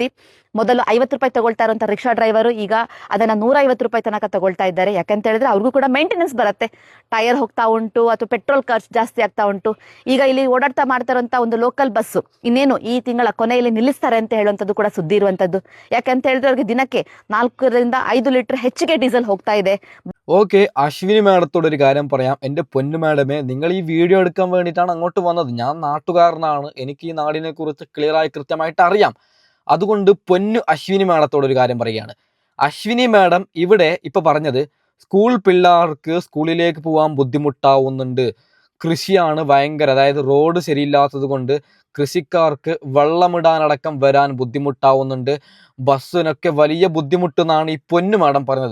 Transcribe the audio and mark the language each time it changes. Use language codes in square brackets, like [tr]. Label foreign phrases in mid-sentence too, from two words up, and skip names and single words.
[kn] ಮೊದಲು 50 ರೂಪಾಯಿ ತಗೊಳ್ತಾ ಇರುವಂಥ ರಿಕ್ಷಾ ಡ್ರೈವರು ಈಗ ಅದನ್ನು 150 ರೂಪಾಯಿ ತನಕ ತಗೊಳ್ತಾ ಇದ್ದಾರೆ. ಯಾಕಂತ ಹೇಳಿದ್ರೆ ಅವ್ರಿಗೂ ಕೂಡ ಮೇಂಟೆನೆನ್ಸ್ ಬರುತ್ತೆ, ಟೈರ್ ಹೋಗ್ತಾ ಉಂಟು ಅಥವಾ ಪೆಟ್ರೋಲ್ ಖರ್ಚು ಜಾಸ್ತಿ ಆಗ್ತಾ ಉಂಟು. ಈಗ ಇಲ್ಲಿ ಓಡಾಡ್ತಾ ಮಾಡ್ತಾ ಇರುವಂಥ ಒಂದು [en] local bus [kn] ಇನ್ನೇನು ಈ ತಿಂಗಳ ಕೊನೆಯಲ್ಲಿ ನಿಲ್ಲಿಸ್ತಾರೆ ಅಂತ ಹೇಳುವಂಥದ್ದು ಕೂಡ ಸುದ್ದಿ ಇರುವಂಥದ್ದು. ಯಾಕಂತ ಹೇಳಿದ್ರೆ ಅವ್ರಿಗೆ ದಿನಕ್ಕೆ 4 ರಿಂದ 5 ಲೀಟರ್ ಹೆಚ್ಚಿಗೆ ಡೀಸೆಲ್ ಹೋಗ್ತಾ ಇದೆ. [ml] ഓക്കെ, അശ്വിനി മാഡത്തോട് ഒരു കാര്യം പറയാം. എൻ്റെ പൊന്നു മാഡമേ, നിങ്ങൾ ഈ വീഡിയോ എടുക്കാൻ വേണ്ടിയിട്ടാണ് അങ്ങോട്ട് വന്നത്. ഞാൻ നാട്ടുകാരനാണ്, എനിക്ക് ഈ നാടിനെ കുറിച്ച് ക്ലിയറായി കൃത്യമായിട്ട് അറിയാം. അതുകൊണ്ട് പൊന്നു അശ്വിനി മാഡത്തോട് ഒരു കാര്യം പറയുകയാണ്. അശ്വിനി മാഡം ഇവിടെ ഇപ്പൊ പറഞ്ഞത് സ്കൂൾ പിള്ളേർക്ക് സ്കൂളിലേക്ക് പോകാൻ ബുദ്ധിമുട്ടാവുന്നുണ്ട്, കൃഷിയാണ് ഭയങ്കര, അതായത് റോഡ് ശരിയില്ലാത്തത് കൊണ്ട് കൃഷിക്കാർക്ക് വെള്ളമിടാനടക്കം വരാൻ ബുദ്ധിമുട്ടാവുന്നുണ്ട്, ബസ്സിനൊക്കെ വലിയ ബുദ്ധിമുട്ടെന്നാണ് ഈ പൊന്നു മാഡം പറഞ്ഞത്.